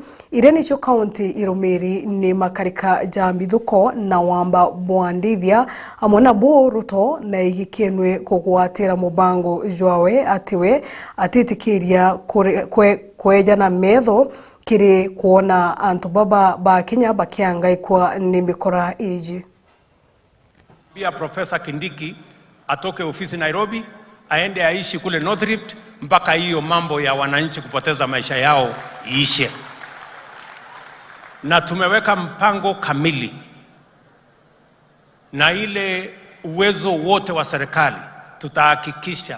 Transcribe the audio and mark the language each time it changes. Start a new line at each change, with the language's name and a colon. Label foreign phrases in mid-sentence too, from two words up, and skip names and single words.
Meru: Ireni cho kaunti irumiri ni makarika jambithuko na wamba bwandithia amona bo Ruto na igikenwe kugwatira mubango jwawe atiwe atitikiria kweja na metho kiri kuona antu baba ba Kenya bakiangaikwa ni mikora iji.
Swahili: Pia Profesa Kindiki atoke ofisi Nairobi aende aishi kule North Rift mpaka hiyo mambo ya wananchi kupoteza maisha yao iishe. Na tumeweka mpango kamili na ile uwezo wote wa serikali, tutahakikisha